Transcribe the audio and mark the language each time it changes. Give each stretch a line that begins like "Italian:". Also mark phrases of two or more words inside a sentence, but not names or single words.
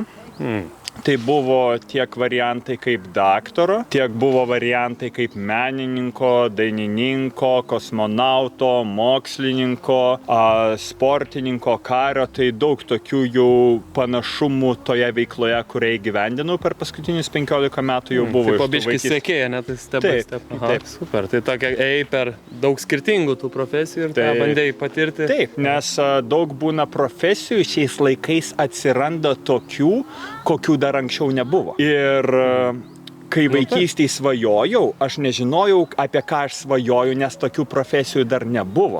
Lithuanian: Tai buvo tiek variantai kaip daktaro, tiek buvo variantai kaip menininko, dainininko, kosmonauto, mokslininko, sportininko, kario. Tai daug tokių jau panašumų toje veikloje, kurią įgyvendinau per paskutinius 15 metų jau buvo. Tai pabiškis sekėja, net tai
English: step by step.
Lithuanian: Taip, super. Tai tokia per daug skirtingų tų profesijų ir tą bandėjai patirti. Taip, nes daug būna profesijų, šiais laikais atsiranda tokių, kokių dar anksčiau nebuvo. Ir kai vaikystėje svajojau, aš nežinojau, apie ką aš svajoju, nes tokių profesijų dar nebuvo.